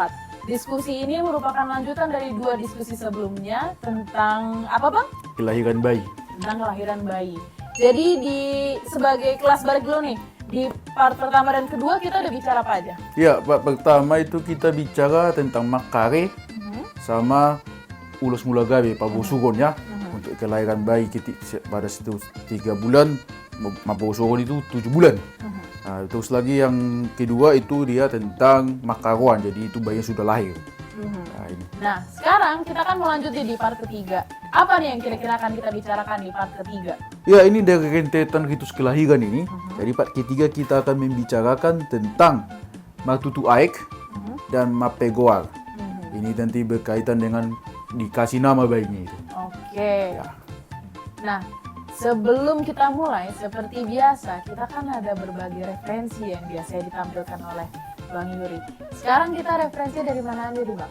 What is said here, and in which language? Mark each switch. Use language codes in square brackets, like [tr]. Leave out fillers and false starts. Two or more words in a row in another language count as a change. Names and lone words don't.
[id] Diskusi ini merupakan lanjutan dari dua diskusi sebelumnya tentang apa Bang? Kelahiran bayi. Tentang kelahiran bayi. Jadi sebagai kelas balik dulu nih, di part pertama dan kedua kita udah bicara apa aja? Ya, part pertama itu kita bicara tentang makare sama ulus mula gabe pabusugon ya. Untuk kelahiran bayi pada situ 3 bulan, pabusugon itu 7 bulan. Nah, terus lagi yang kedua itu dia tentang makaruan, jadi itu bayi sudah lahir. Nah, sekarang kita akan melanjutkan di part ketiga. Apa nih yang kira-kira akan kita bicarakan di part ketiga? Ya, ini dari rentetan ritus kelahiran ini. Jadi part ketiga kita akan membicarakan tentang matutu aek dan mapegoal. Ini nanti berkaitan dengan dikasih nama bayinya itu. Oke. Ya. Nah, sebelum kita mulai, seperti biasa, kita kan ada berbagai referensi yang biasa ditampilkan oleh Bang Yuri. Sekarang kita referensi dari mana aja Bang?